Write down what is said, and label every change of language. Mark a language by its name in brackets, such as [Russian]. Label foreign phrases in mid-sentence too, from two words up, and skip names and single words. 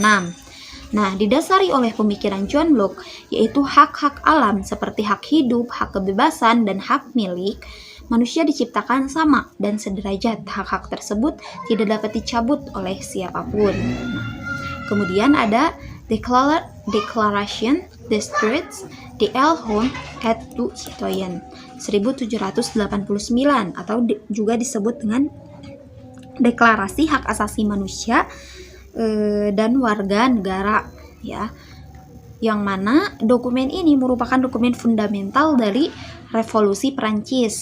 [Indonesian] Nah, didasari oleh pemikiran John Locke, yaitu hak-hak alam seperti hak hidup, hak kebebasan, dan hak milik, manusia diciptakan sama dan sederajat. Hak-hak tersebut tidak dapat dicabut oleh siapapun. Nah, kemudian ada Declaration des Droits de l'Homme et du Citoyen 1789 atau juga disebut dengan Deklarasi Hak Asasi Manusia dan Warga Negara ya. Yang mana dokumen ini merupakan dokumen fundamental dari Revolusi Prancis.